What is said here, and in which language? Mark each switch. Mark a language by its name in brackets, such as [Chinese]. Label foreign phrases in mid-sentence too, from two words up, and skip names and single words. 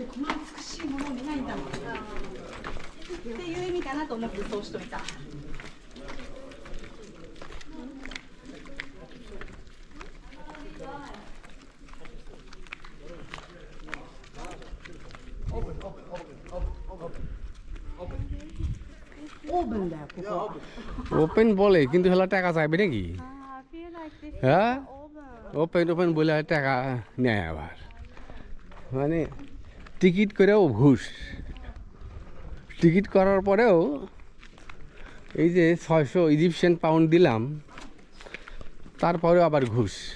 [Japanese] っていう意味かなと思ってそうしといた。 [Bangla] ওপেনだよここ。ওপেন বলে কিন্তু হলো টাকা চাইবে নাকি? হ্যাঁ ওপেন ওপেন বলে টাকা নেয় আবার, মানে টিকিট করেও ঘুষ। টিকিট করার পরেও এই যে 600 ইজিপশিয়ান পাউন্ড দিলাম, তারপরেও আবার ঘুষ।